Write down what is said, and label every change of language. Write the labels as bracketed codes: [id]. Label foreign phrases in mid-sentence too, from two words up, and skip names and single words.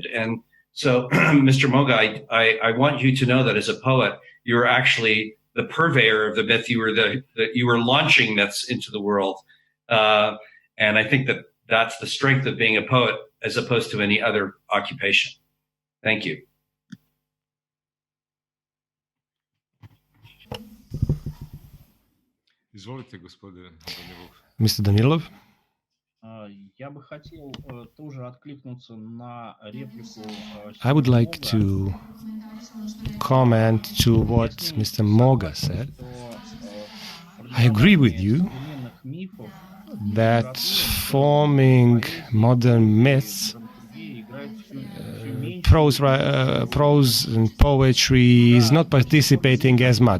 [en] And so, Mr. Moga, I want you to know that as a poet, you're actually the purveyor of the myth. You were launching myths into the world. And I think that that's the strength of being a poet as opposed to any other occupation. Thank you. [sr] Izvolite, gospodine Danilov. [en] Mr. Danilov? [ru] Я бы хотел тоже откликнуться на реплику. [en] I would like to comment to what Mr. Moga said. I agree with you that forming modern myths, prose and poetry is not participating as much.